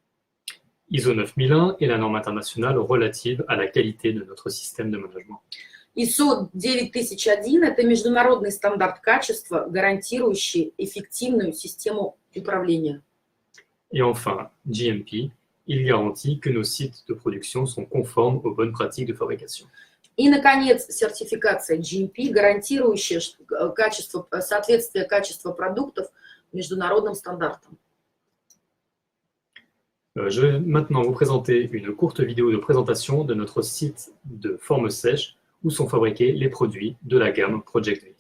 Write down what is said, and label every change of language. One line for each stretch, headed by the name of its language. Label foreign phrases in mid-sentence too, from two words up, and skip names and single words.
French: ISO 9001 est la norme internationale relative à la qualité de notre système de management.
Russian: ISO 9001 – это международный стандарт качества, гарантирующий эффективную систему управления.
French: Et enfin, GMP, il garantit que nos sites de production sont conformes aux bonnes pratiques de fabrication.
Russian: И, наконец, сертификация GMP, гарантирующая соответствие качества продуктов международным стандартам.
French: Je vais maintenant vous présenter une courte vidéo de présentation de notre site de forme sèche où sont fabriqués les produits de la gamme Project V.